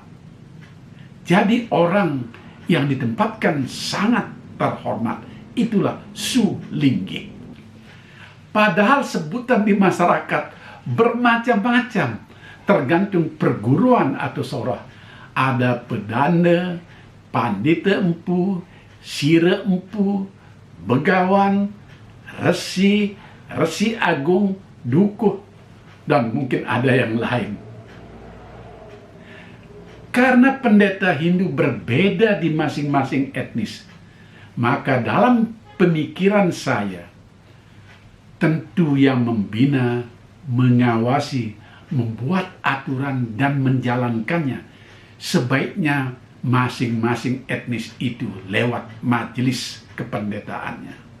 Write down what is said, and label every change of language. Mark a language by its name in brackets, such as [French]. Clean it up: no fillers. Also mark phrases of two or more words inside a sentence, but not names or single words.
[Indonesian] Jadi orang yang ditempatkan sangat terhormat, itulah Sulinggih. Padahal sebutan di masyarakat bermacam-macam, tergantung perguruan atau sorah. Ada pedanda, pandita empu, sira empu, begawan, resi, resi agung, dukuh, dan mungkin ada yang lain. Karena pendeta Hindu berbeda di masing-masing etnis, maka dalam pemikiran saya, tentu yang membina, mengawasi, membuat aturan dan menjalankannya, sebaiknya masing-masing etnis itu lewat majelis kependetaannya.